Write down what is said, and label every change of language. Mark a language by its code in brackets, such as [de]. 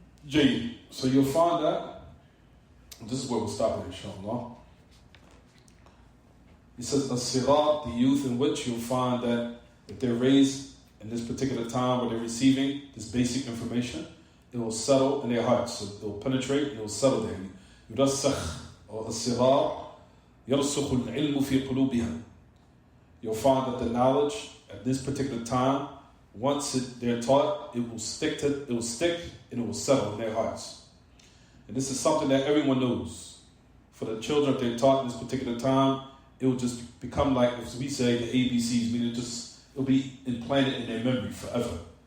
[en] Jay, so you'll find that this is where we'll stop it, inshallah. He says, as-sirat, the youth, in which you'll find that if they're raised in this particular time where they're receiving this basic information, it will settle in their hearts. So it will penetrate, it will settle there. [ar] يرسخ or as-sirat يرسخ العلم في قلوبها. [en] You'll find that the knowledge at this particular time, once they're taught, it will stick and it will settle in their hearts. And this is something that everyone knows. For the children, if they're taught in this particular time, it will just become like, as we say, the ABCs, meaning it'll be implanted in their memory forever.